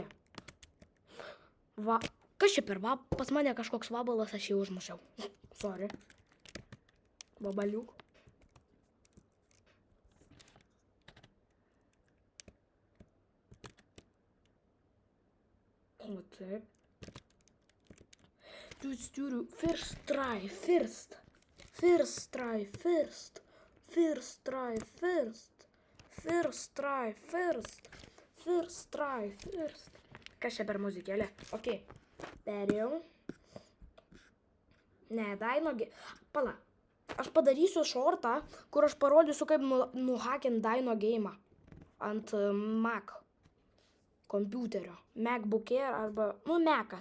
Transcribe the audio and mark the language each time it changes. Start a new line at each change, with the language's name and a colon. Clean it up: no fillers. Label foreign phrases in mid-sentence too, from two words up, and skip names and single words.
Lithuanian: Va, kas čia per pas mane kažkoks vabalas, aš jį užmušiau. Sorry. Vabaliuk. O taip.
English: First try, first. First try, first. First try, first. First try, first. First try, first.
Lithuanian: Kas čia per muzikėlė? Ok. Perėjau. Ne, Dino Game. Pala. Aš padarysiu šortą, kur aš parodysiu, kaip nuhakint Dino Game'ą. Ant Mac kompiuterio. MacBook Air arba, Mac'ą.